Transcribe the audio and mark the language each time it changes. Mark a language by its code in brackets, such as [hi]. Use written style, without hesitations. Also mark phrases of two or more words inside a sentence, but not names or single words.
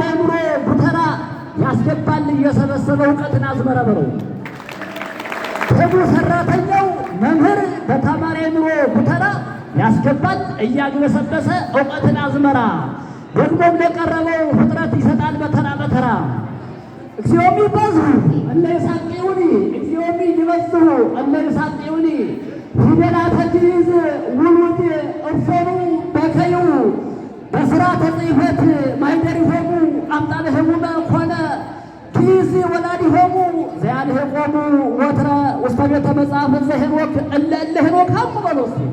[am] አእምሮ ጉተራ ያስገባል እየሰበሰበ እውቀትን አዝመራ በለው። ትጉህ ሰራተኛው መምህር በተማሪ አእምሮ ጉተራ ያስገባል እያግበሰበሰ እውቀትን አዝመራ። ደግሞም ለቀረበው ፍጥረት ይሰጣል በተራ በተራ። [gez] እግዚኦሚ ይበዝሁ እለ ይሳቅዩኒ። እግዚኦሚ ይበዝሁ እለ ይሳቅዩኒ። ፊደላተ ግዕዝ ውሉድ እፎኑ በከዩ። በሥርዓተ ጽሕፈት ማኅደሪሆሙ አምጣንህሙነ ኮነ። ግዕዝ ወላዲሆሙ ዘያልህቆሙ ወትረ ውስተ ቤተ መጻሕፍት ዘሄኖክ እለ ሄኖክ ሀሙ በሎስ።